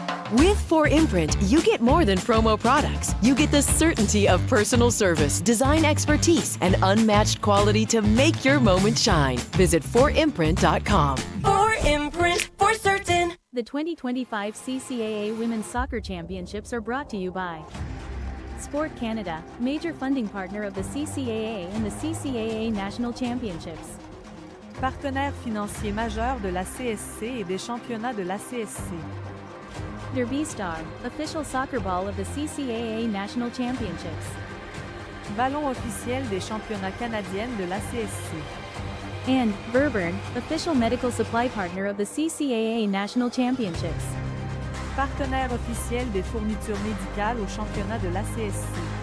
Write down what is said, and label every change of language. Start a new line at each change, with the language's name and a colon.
English: With 4imprint, you get more than promo products. You get the certainty of personal service, design expertise, and unmatched quality to make your moment shine. Visit 4imprint.com. 4imprint, for certain. The 2025 CCAA Women's Soccer Championships are brought to you by Sport Canada, major funding partner of the CCAA and the CCAA National Championships.
French: Partenaire financier majeur de la CSC et des championnats de la CSC.
English: Derby Star, official soccer ball of the CCAA National Championships.
French: Ballon officiel des championnats canadiennes de la CSC.
English: And Verburn, official medical supply partner of the CCAA National Championships.
French: Partenaire officiel des fournitures médicales aux championnats de la CSC.